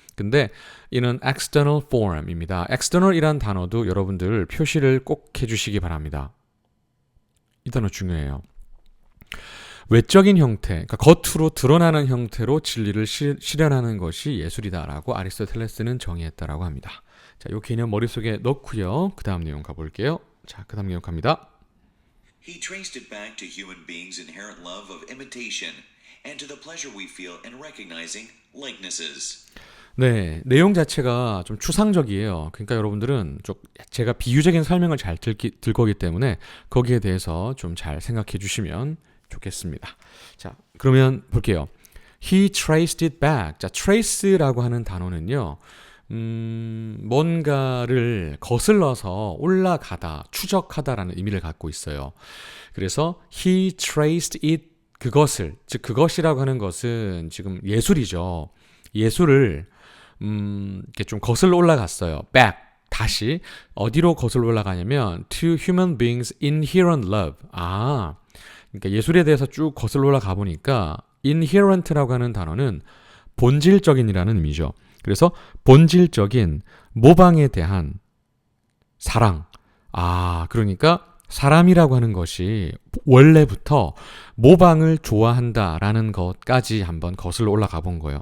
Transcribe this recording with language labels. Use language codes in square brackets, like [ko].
[ko] 근데 이는 external form입니다. external이란 단어도 여러분들 표시를 꼭 해주시기 바랍니다. 이 단어 중요해요. 외적인 형태, 그러니까 겉으로 드러나는 형태로 진리를 실현하는 것이 예술이다라고 아리스토텔레스는 정의했다라고 합니다. 자, 이 개념 머릿속에 넣고요. 그 다음 내용 가볼게요. 자, 그 다음 내용 갑니다. [en] He traced it back to human beings' inherent love of imitation and to the pleasure we feel in recognizing likenesses. [ko] 네, 내용 자체가 좀 추상적이에요. 그러니까 여러분들은 좀 제가 비유적인 설명을 잘 들 거기 때문에 거기에 대해서 좀 잘 생각해 주시면 좋겠습니다. 자, 그러면 볼게요. [en] He traced it back. [ko] 자, trace라고 하는 단어는요. 뭔가를 거슬러서 올라가다, 추적하다라는 의미를 갖고 있어요. 그래서 [en] he traced it [ko] 그것을, 즉 그것이라고 하는 것은 지금 예술이죠. 예술을 이렇게 좀 거슬러 올라갔어요. [en] back [ko] 다시 어디로 거슬러 올라가냐면 [en] to human beings inherent love. [ko] 그러니까 예술에 대해서 쭉 거슬러 올라가 보니까 inherent라고 하는 단어는 본질적인이라는 의미죠. 그래서 본질적인 모방에 대한 사랑. 그러니까 사람이라고 하는 것이 원래부터 모방을 좋아한다라는 것까지 한번 거슬러 올라가 본 거예요.